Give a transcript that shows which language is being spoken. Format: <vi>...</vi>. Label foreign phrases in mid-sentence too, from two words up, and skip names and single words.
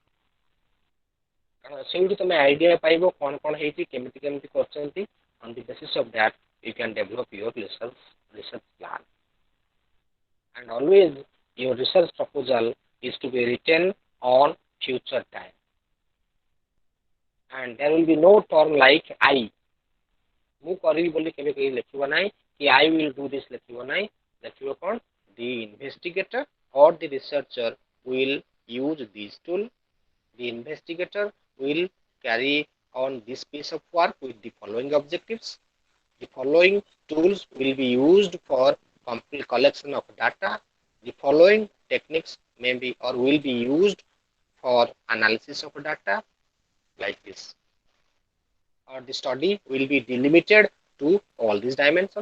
<or>ସେଇଠୁ ତମେ ଆଇଡିଆ ପାଇବ କ'ଣ କ'ଣ ହେଇଛି, କେମିତି କେମିତି କରିଛନ୍ତି,</or> <en>on the basis of that you can develop your research plan. And always your research proposal is to be written on future time, and there will be no term like I.</en> <or>ମୁଁ କରିବି ବୋଲି କେବେ କେହି ଲେଖିବ ନାହିଁ, କି</or> <en>I will do this</en> <or>ଲେଖିବ ନାହିଁ, ଲେଖିବ କ'ଣ,</or> <en>the investigator or the researcher will use this tool, the investigator will carry on this piece of work with the following objectives, the following tools will be used for complete collection of data, the following techniques may be or will be used for analysis of data, like this, or the study will be delimited to all these dimensions.</en>